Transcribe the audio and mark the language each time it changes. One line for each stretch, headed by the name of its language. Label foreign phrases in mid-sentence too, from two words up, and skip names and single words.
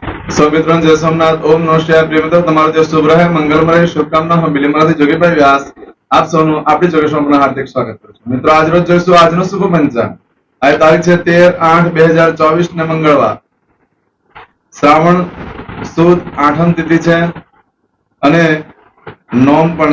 Gujarati: સૌ મિત્રો જય સોમનાથ
Sanskrit: ओम नमः शिवाय
Gujarati: प्रिय મિત્રો તમારો દિવસ શુભ રહે મંગલમય રહે શુભકામના હું બિલીમરાથી જોગીભાઈ વ્યાસ આપ સૌનું આપણી જોગેશ્વરમાં હાર્દિક સ્વાગત કરું છું મિત્રો આજ રોજ જોઈશું આજનો શુભ પંચાંગ આ તારીખ છે 13/8/2024 ને મંગળવાર શ્રાવણ સુદ આઠમ તિથિ છે અને નોમ પણ